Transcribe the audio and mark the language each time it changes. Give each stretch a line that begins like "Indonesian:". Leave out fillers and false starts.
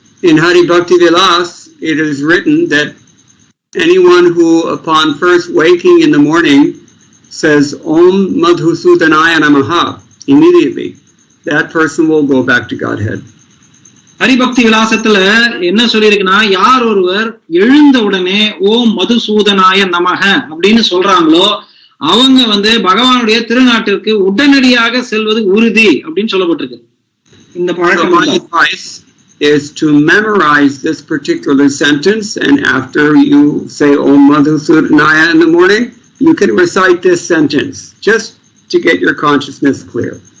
English: In Hari Bhakti Vilas, it is written that anyone who, upon first waking in the morning, says Om Madhusudanaya Namaha immediately, that person will go back to Godhead.
Tamil: Haribhakti விலாசத்துல என்ன சொல்லியிருக்குன்னா, யார் ஒருவர் எழுந்த உடனே ஓம் மதுசூதனாய நமக அப்படின்னு சொல்றாங்களோ அவங்க வந்து பகவானுடைய திருநாட்டிற்கு உடனடியாக செல்வது உறுதி அப்படின்னு சொல்லப்பட்டிருக்கு. இந்த பழக்கம்
English: is to memorize this particular sentence, and after you say Om Madhusudanaya in the morning, you can recite this sentence just to get your consciousness clear.